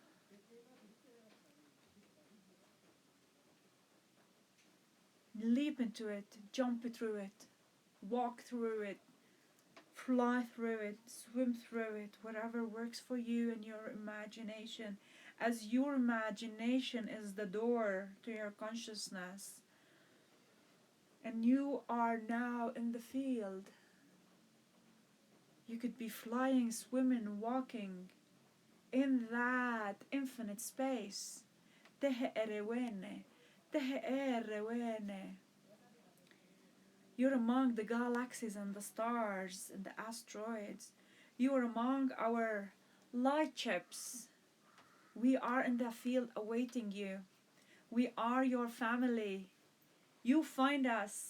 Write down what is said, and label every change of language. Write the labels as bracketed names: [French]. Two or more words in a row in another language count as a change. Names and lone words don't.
[English] Leap into it, jump through it, walk through it, fly through it, swim through it, whatever works for you and your imagination, as your imagination is the door to your consciousness. And you are now in the field. You could be flying, swimming, walking, in that infinite space. Tehe erewene, tehe erewene. You're among the galaxies and the stars and the asteroids. You are among our light ships. We are in the field awaiting you. We are your family. You find us.